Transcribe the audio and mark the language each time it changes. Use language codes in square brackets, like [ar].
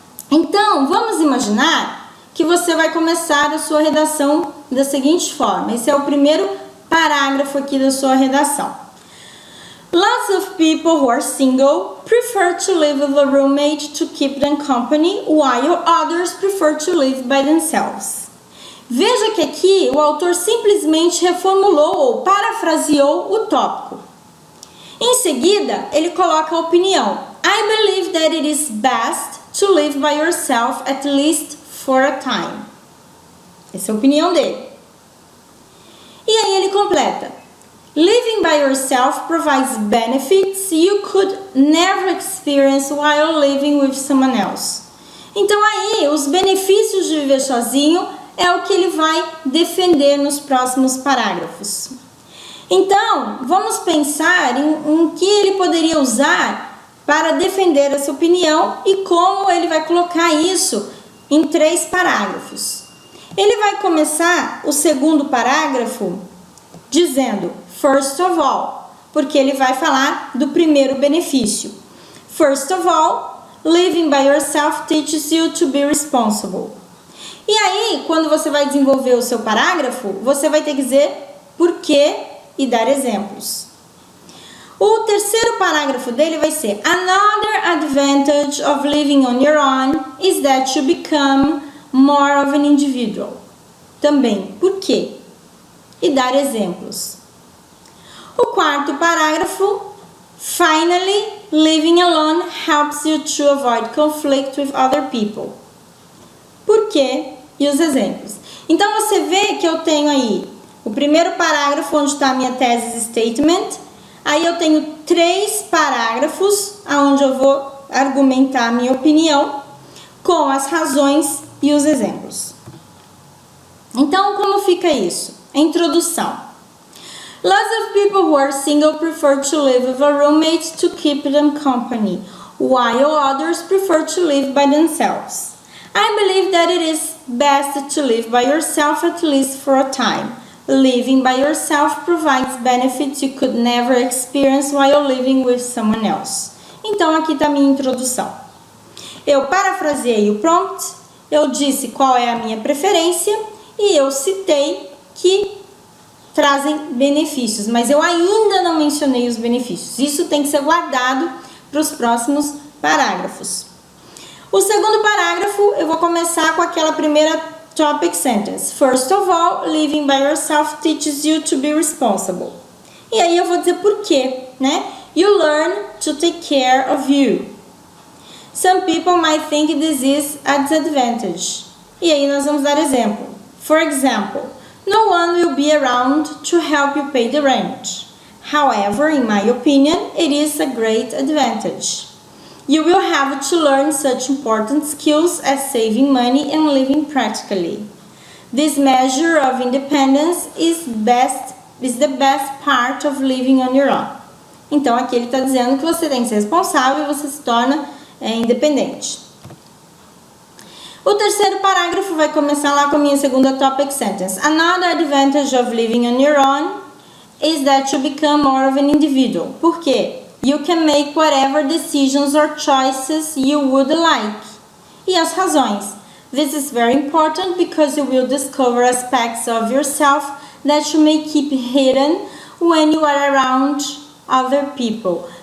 [pt] Então, vamos imaginar que você vai começar a sua redação da seguinte forma. Esse é o primeiro parágrafo aqui da sua redação. [en] Lots of people who are single prefer to live with a roommate to keep them company, while others prefer to live by themselves. [pt] Veja que aqui o autor simplesmente reformulou ou parafraseou o tópico. Em seguida, ele coloca a opinião. [en] I believe that it is best to live by yourself at least for a time. [pt] Essa é a opinião dele. E aí ele completa. [en] Living by yourself provides benefits you could never experience while living with someone else. [pt] Então aí, os benefícios de viver sozinho é o que ele vai defender nos próximos parágrafos. Então, vamos pensar em que ele poderia usar para defender essa opinião e como ele vai colocar isso em 3 parágrafos. Ele vai começar o segundo parágrafo dizendo [en] first of all, [pt] porque ele vai falar do primeiro benefício. [en] First of all, living by yourself teaches you to be responsible. [pt] E aí, quando você vai desenvolver o seu parágrafo, você vai ter que dizer por quê e dar exemplos. O terceiro parágrafo dele vai ser [en] another advantage of living on your own is that you become more of an individual. [pt] Também, por quê? E dar exemplos. O quarto parágrafo, [en] finally, living alone helps you to avoid conflict with other people. [pt] Por quê? E os exemplos. Então, você vê que eu tenho aí o primeiro parágrafo onde está a minha thesis statement. Aí eu tenho 3 parágrafos onde eu vou argumentar a minha opinião com as razões e os exemplos. Então, como fica isso? A introdução. [en] Lots of people who are single prefer to live with a roommate to keep them company, while others prefer to live by themselves. I believe that it is best to live by yourself at least for a time. Living by yourself provides benefits you could never experience while living with someone else. [pt] Então, aqui está a minha introdução. Eu parafraseei o prompt, eu disse qual é a minha preferência e eu citei que trazem benefícios, mas eu ainda não mencionei os benefícios. Isso tem que ser guardado para os próximos parágrafos. O segundo parágrafo, eu vou começar com aquela primeira topic sentence. [en] First of all, living by yourself teaches you to be responsible. [pt] E aí eu vou dizer por quê, né? [en] You learn to take care of you. Some people might think this is a disadvantage. [pt] E aí nós vamos dar exemplo. [en] For example, no one will be around to help you pay the rent. However, in my opinion, it is a great advantage. You will have to learn such important skills as saving money and living practically. This measure of independence is the best part of living on your own. [pt] Então, aqui ele está dizendo que você tem que ser responsável e você se torna independente. O terceiro parágrafo vai começar lá com a minha segunda topic sentence. [en] Another advantage of living on your own is that you become more of an individual. [pt] Por quê? [en] You can make whatever decisions or choices you would like. [pt] E as razões. [en] This is very important because you will discover aspects of yourself that you may keep hidden when you are around other people.